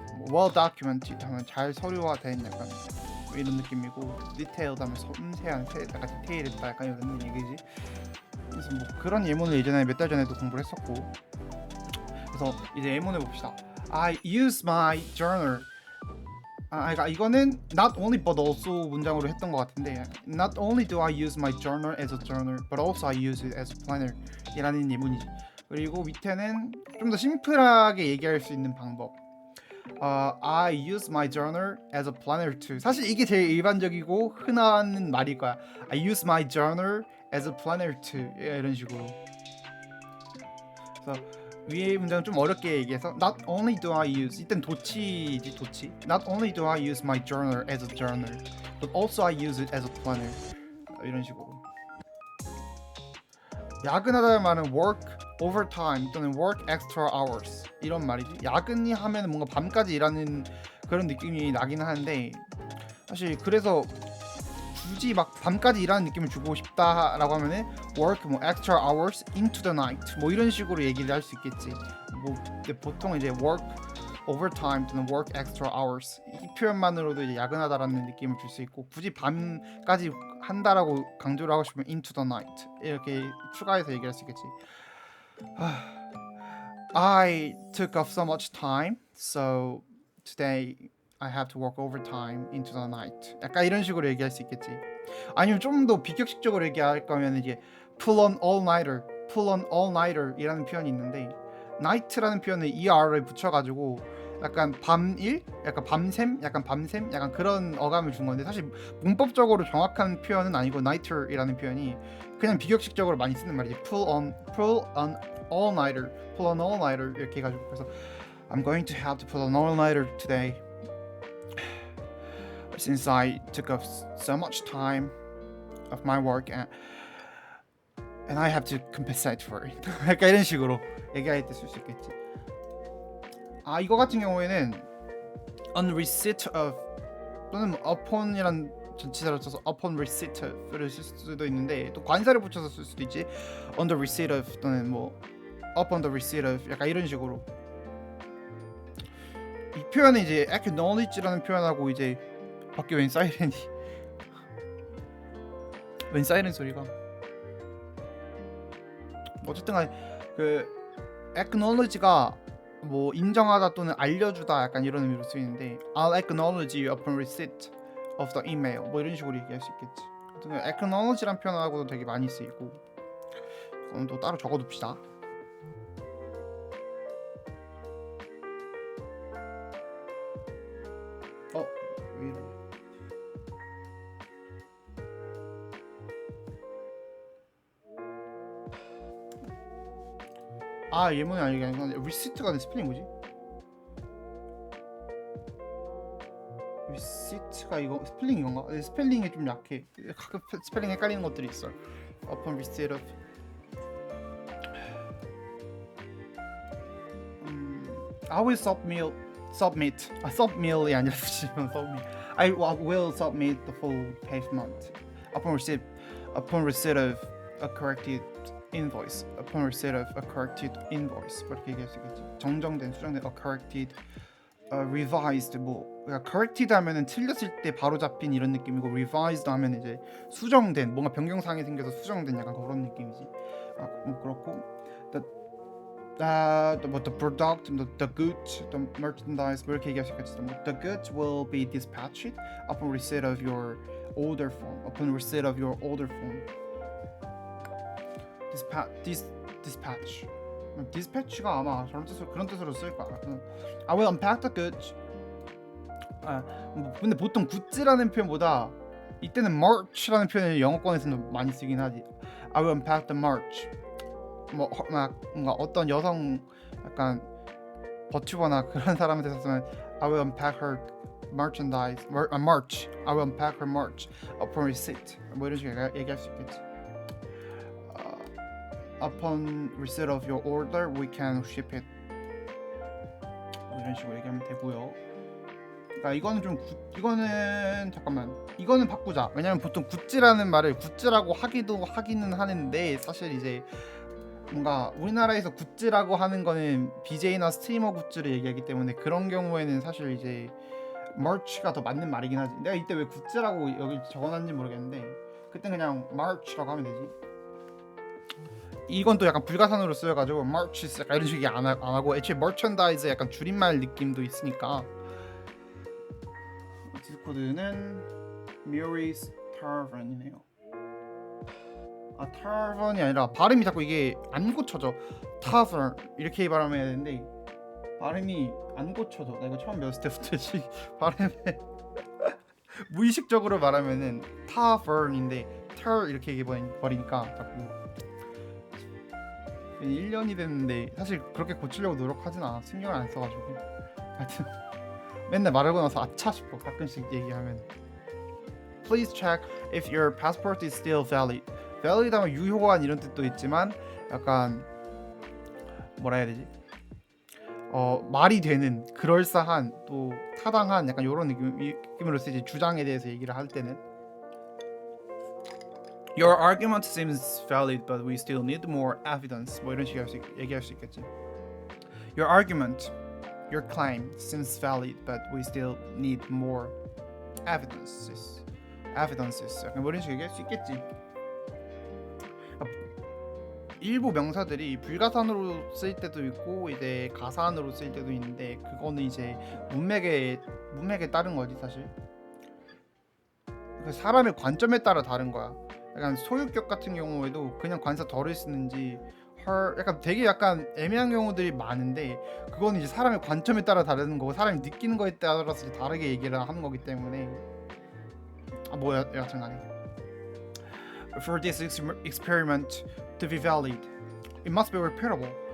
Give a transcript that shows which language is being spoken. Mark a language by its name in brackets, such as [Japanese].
[Korean] 뭐 well documented 하면 잘 서류화된 약간 뭐 이런 느낌이고 detailed 하면 섬세한 약간 디테일했다 약간 이런 얘기지. 그래서 뭐 그런 예문을 예전에 몇 달 전에도 공부를 했었고. 그래서 이제 예문을 봅시다. [English] I use my journal. [Korean] 그러니까 이거는 [English] not only but also [Korean] 문장으로 했던 것 같은데 [English] not only do I use my journal as a journal but also I use it as a planner [Korean] 이라는 예문이지. 그리고 밑에는 좀 더 심플하게 얘기할 수 있는 방법. [English] I use my journal as a planner too. [Korean] 사실 이게 제일 일반적이고 흔한 말일 거야. [English] I use my journal as a planner too. [Korean] 이런 식으로. 그래서 위에 문장은 좀 어렵게 얘기해서 [English] Not only do I use [Korean] 이땐 도치지 도치. [English] Not only do I use my journal as a journal, but also I use it as a planner. [Korean] 이런 식으로. 야근하다는 말은 work overtime 또는 work extra hours 이런 말이지. 야근이 하면 뭔가 밤까지 일하는 그런 느낌이 나긴 하는데 사실 그래서 굳이 막 밤까지 일하는 느낌을 주고 싶다라고 하면은 work 뭐 [English] extra hours into the night [Korean] 뭐 이런 식으로 얘기를 할 수 있겠지. 뭐 보통 이제 work overtime 또는 work extra hours 이 표현만으로도 이제 야근하다라는 느낌을 줄 수 있고 굳이 밤까지 한다라고 강조를 하고 싶으면 into the night 이렇게 추가해서 얘기할 수 있겠지. [English] I took off so much time, so today I have to work overtime into the night. [Korean] 약간 이런 식으로 얘기할 수 있겠지. 아니면 좀 더 비격식적으로 얘기할 거면 이제 pull on all-nighter 이라는 표현이 있는데 night라는 표현에 er를 붙여가지고 약간 밤일, 약간 밤샘, 약간 그런 어감을 준 건데 사실 문법적으로 정확한 표현은 아니고 nighter이라는 표현이 그냥 비격식적으로 많이 쓰는 말이지. [English] pull on all-nighter [Korean] 이렇게 해가지고 그래서 [English] I'm going to have to pull on all-nighter today since I took off so much time of my work and I have to compensate for it. [Korean] 약간 이런 식으로 얘기할 때 쓸 수 있겠지. 이거 같은 경우에는 on receipt of 또는 upon이란 전치사를 써서 upon receipt of를 쓸 수도 있는데 또 관사를 붙여서 쓸 수도 있지. [English] on the receipt of 또는 뭐 upon the receipt of [Korean] 약간 이런 식으로. 이 표현은 이제 acknowledge라는 표현하고 이제 밖에 웬 사이렌이 웬 사이렌 소리가 어쨌든 간에 그 acknowledge가 뭐 인정하다 또는 알려주다 약간 이런 의미로 쓰이는데 [English] I'll acknowledge you upon receipt of the email [Korean] 뭐 이런 식으로 얘기할 수 있겠지. acknowledge란 표현하고도 되게 많이 쓰이고 그건 또 따로 적어둡시다. 왜 이래? 예문이 아니고 리시트가 스펠링 뭐지? 리시트가 이거 스펠링 이건가? 스펠링이 좀 약해. 가끔 스펠링 헷갈리는 것들이 있어. [English] upon receipt of I will submit [Korean] 이 아니라 [English] submit. I will submit the full payment upon receipt of a corrected invoice. Upon receipt of a corrected invoice. [Korean] 그렇게 얘기할 수 있겠지. 정정된, 수정된, a corrected, revised 뭐. 그러니까 corrected 하면은 틀렸을 때 바로 잡힌 이런 느낌이고 revised 하면 이제 수정된, 뭔가 변경사항이 생겨서 수정된 약간 그런 느낌이지. 뭐 그렇고. [English] The product, the goods, the merchandise 뭐 이렇게 얘기할 수 있겠지. The goods will be dispatched upon receipt of your order form. Upon receipt of your order form. Dispatch. [Korean] dispatch가 아마 그런 뜻으로 쓸 거야. [English] I will unpack the goods. [Korean] 근데 보통 굿즈라는 표현보다 이때는 merch라는 표현을 영어권에서는 많이 쓰긴 하지. [English] I will unpack the merch. [Korean] 뭔가 어떤 여성 약간 버튜버나 그런 사람한테 쓰면 [English] I will unpack her merchandise, merch. I will unpack her merch upon receipt. [Korean] 뭐 이런 식으로 얘기할 수 있겠지. [English] Upon receipt of your order, we can ship it. [Korean] 뭐 이런 식으로 얘기하면 되고요. 그러니까 이거는 잠깐만, 이거는 바꾸자. 왜냐면 보통 굿즈라는 말을 굿즈라고 하기는 하는데 사실 이제 뭔가 우리나라에서 굿즈라고 하는 거는 BJ나 스트리머 굿즈를 얘기하기 때문에 그런 경우에는 사실 이제 merch가 더 맞는 말이긴 하지. 내가 이때 왜 굿즈라고 여기 적어놨는지 모르겠는데 그땐 그냥 merch라고 하면 되지. 이건 또 약간 불가산으로 쓰여가지고 merch 약간 이런 식이 안 하고 애초에 merchandise 약간 줄임말 느낌도 있으니까. 디스코드는 Murray's Tavern이네요. 아, 타번이 아니라 발음이 자꾸 이게 안 고쳐져. 타번 이렇게 발음해야 되는데 발음이 안 고쳐져. 나 이거 처음 배웠을 때부터 발음에 무의식적으로 말하면은 타번인데 터 이렇게 얘기해버리니까 자꾸 1년이 됐는데 사실 그렇게 고치려고 노력하진 않아. 신경을 안 써가지고 하여튼 맨날 말하고 나서 아차 싶어. 가끔씩 얘기하면 [English] Please check if your passport is still valid. [Korean] valid 하면 유효한 이런 뜻도 있지만 약간 뭐라 해야 되지? 말이 되는, 그럴싸한, 또 타당한 약간 이런 느낌으로 쓰지. 주장에 대해서 얘기를 할 때는 [English] Your argument seems valid, but we still need more evidence. [Korean] 뭐 이런 식으로 얘기할 수 있겠지. [English] Your argument, your claim seems valid, but we still need more evidences. [Korean] 약간 뭐 이런 식으로 얘기할 수 있겠지. 일부 명사들이 불가산으로 쓸 때도 있고 이제 가산으로 쓸 때도 있는데 그거는 이제 문맥에 따른 거지 사실. 사람의 관점에 따라 다른 거야. 약간 소유격 같은 경우에도 그냥 관사 덜을 쓰는지 약간 되게 약간 애매한 경우들이 많은데 그거는 이제 사람의 관점에 따라 다르는 거고 사람이 느끼는 거에 따라서 다르게 얘기를 하는 거기 때문에 여하튼간에 [English] For this experiment to be valid, it must be repeatable.